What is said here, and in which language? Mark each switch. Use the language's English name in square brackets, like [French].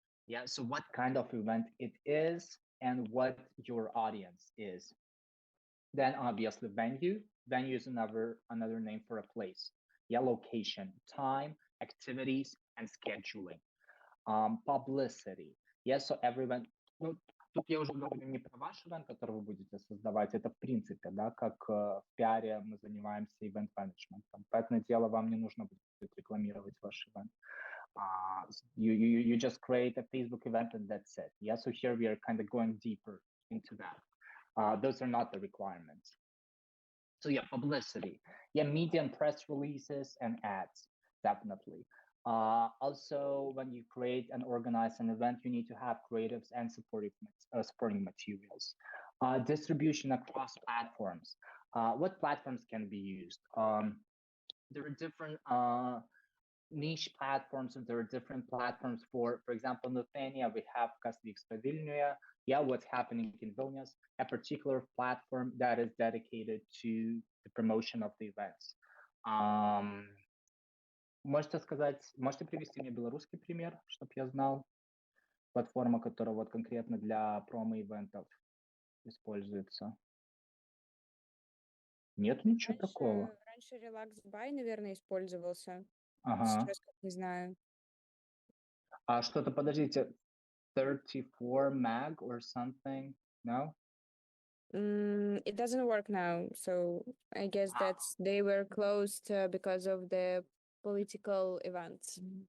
[English] Yeah, so what kind of event it is and what your audience is. Then obviously venue. Venue is another name for a place. Yeah, location, time, activities, and scheduling. Publicity. Yes, so everyone. [Russian] Ну, тут я уже говорю не про ваш ивент, который вы будете создавать, это в принципе, да, как в пиаре мы занимаемся ивент-менеджментом. Поэтому дело вам не нужно будет рекламировать ваш ивент. [English] You just create a Facebook event and that's it. Yeah, so here we are kind of going deeper into that. Those are not the requirements. So yeah, publicity. Yeah, media and press releases and ads, definitely. Also, when you create and organize an event, you need to have creatives and supporting materials. Distribution across platforms. What platforms can be used? There are different niche platforms, and there are different platforms for example, in Lithuania, we have Kas vyksta Vilniuje. Yeah, what's happening in Vilnius, a particular platform that is dedicated to the promotion of the events. [Russian] Можете привести мне белорусский пример, чтобы я знал? Платформа, которая вот конкретно для промо-ивентов используется. Нет ничего такого. Раньше RelaxBuy, наверное, использовался. Ага. Сейчас как не знаю. А что-то, подождите, 34 mag [English] or something? No? It doesn't work now, so I guess that's they were closed because of the political events.